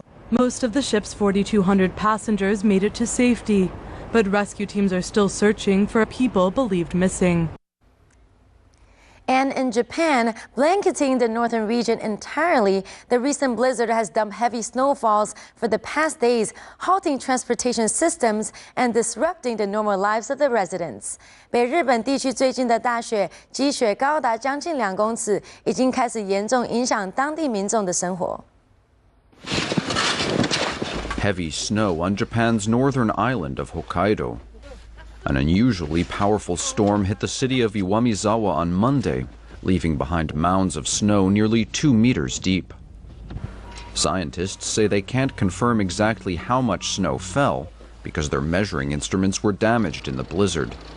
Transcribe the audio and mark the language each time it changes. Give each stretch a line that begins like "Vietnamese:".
English: Most of the ship's 4,200 passengers made it to safety, but rescue teams are still searching for people believed missing. And in Japan, blanketing the northern region entirely, the recent blizzard has dumped heavy snowfalls for the past days, halting transportation systems and disrupting the normal lives of the residents.
Chinese: 北日本地区最近的大雪，积雪高达将近2公尺，已经开始严重影响当地民众的生活。
English: Heavy snow on Japan's northern island of Hokkaido. An unusually powerful storm hit the city of Iwamizawa on Monday, leaving behind mounds of snow nearly 2 meters deep. Scientists say they can't confirm exactly how much snow fell because their measuring instruments were damaged in the blizzard.